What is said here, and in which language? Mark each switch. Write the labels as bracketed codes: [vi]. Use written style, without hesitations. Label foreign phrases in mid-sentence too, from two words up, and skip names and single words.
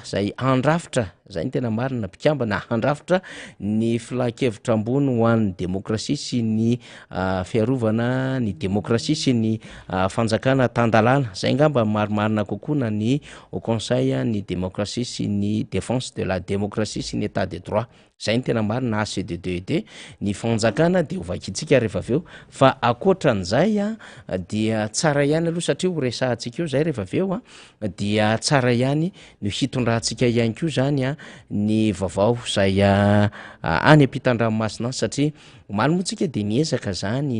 [mg] zay andrafitra, zay ny tena marina, mpikambana andrafitra ny filan-kevitra ambony ho an'ny demokrasia sy ny fiarovana ny demokrasia sy ny fanjakana tandalana, zay ngamba marimarina kokoa na ny [fr] au conseil [mg] ny demokrasia sy ny [fr] défense de la démocratie [mg] sy ny [fr] état de droit, [mg] zay ny tena marina ACD2D ny fanjakana de ovakitsika rehefa aveo. Fa akoatran'izay dia tsara ihany aloha satria ho resahantsika eo zay rehefa aveo dia tsara ihany no hitondrantsika ihany koa zany ny vaovao zay any ampitan-dranomasina satria omaly moa tsika de niezaka zany